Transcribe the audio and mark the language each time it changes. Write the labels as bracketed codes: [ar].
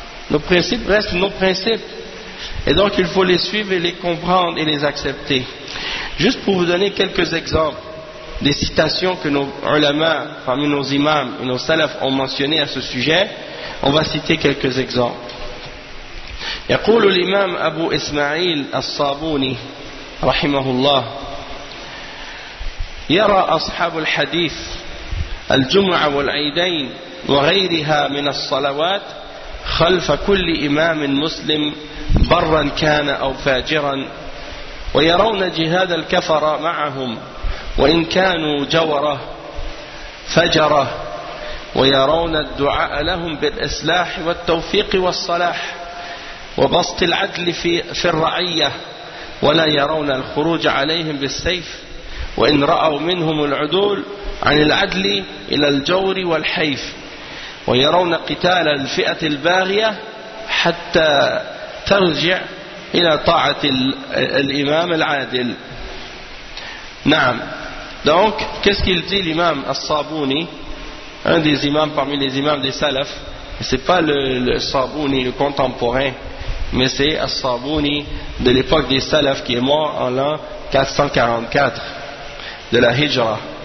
[fr] Nos principes restent nos principes. Et donc, il faut les suivre et les comprendre et les accepter. Juste pour vous donner quelques exemples des citations que nos ulama, parmi nos imams et nos salafs, ont mentionnées à ce sujet, on va citer quelques exemples. [ar] يقول الإمام أبو إسماعيل الصابوني رحمه الله يرى أصحاب الحديث الجمعة والعيدين وغيرها من الصلوات خلف كل إمام مسلم برا كان أو فاجرا ويرون جهاد الكفر معهم وإن كانوا جوره فجره ويرون الدعاء لهم بالإصلاح والتوفيق والصلاح وبسط العدل في الرعية، ولا يرون الخروج عليهم بالسيف، وإن رأوا منهم العدول عن العدل إلى الجور والحيف، ويرون قتال الفئة الباغية حتى ترجع إلى طاعة الإمام العادل. نعم. [fr] Donc, qu'est-ce qu'il dit l'imam al-Sabouni, un des imams parmi les imams des salafs, ce n'est pas le Sabouni, le contemporain, mais c'est al-Sabouni de l'époque des salafs qui est mort en l'an 444 de la Hijra.